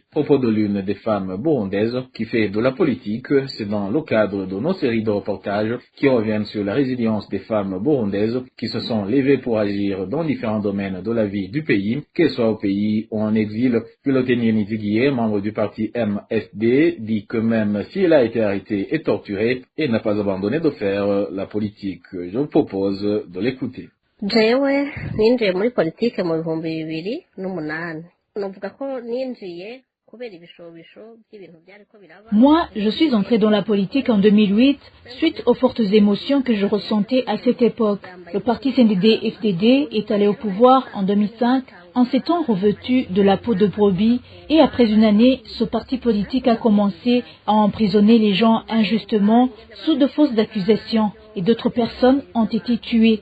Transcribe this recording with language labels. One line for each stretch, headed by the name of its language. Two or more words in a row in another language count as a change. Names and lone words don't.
French: Propos de l'une des femmes burundaises qui fait de la politique, c'est dans le cadre de nos séries de reportages qui reviennent sur la résilience des femmes burundaises qui se sont levées pour agir dans différents domaines de la vie du pays, qu'elles soient au pays ou en exil. Piloteni Nizigiye, membre du parti MSD, dit que même si elle a été arrêtée et torturée, elle n'a pas abandonné de faire la politique. Je vous propose de l'écouter.
Rundi: Jewe ninjiye muri politike mu 2008 novuga ko ninjiye kubera ibishobisho by'ibintu byariko biraba.
French: Moi, je suis entrée dans la politique en 2008 suite aux fortes émotions que je ressentais à cette époque. Le parti CNDD-FDD est allé au pouvoir en 2005 en s'étant revêtu de la peau de brebis et après une année, ce parti politique a commencé à emprisonner les gens injustement sous de fausses accusations et d'autres personnes ont été tuées.